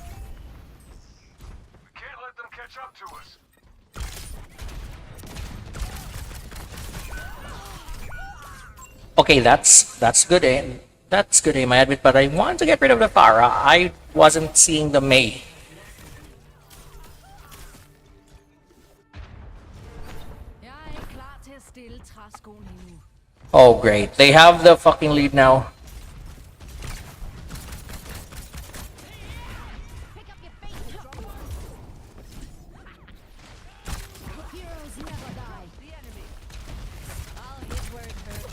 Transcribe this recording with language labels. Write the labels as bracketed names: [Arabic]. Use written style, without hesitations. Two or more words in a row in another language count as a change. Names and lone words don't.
[English] We can't let them catch up to us. Okay, that's good aim. That's good aim, I admit, but I want to get rid of the Pharah. I wasn't seeing the Mei. [Danish] Jeg er klar til at stille træskoene nu. [English] Oh, great. They have the fucking lead now. Pick up your feet and drop one. Heroes never die. The enemy. I'll hit where it hurts.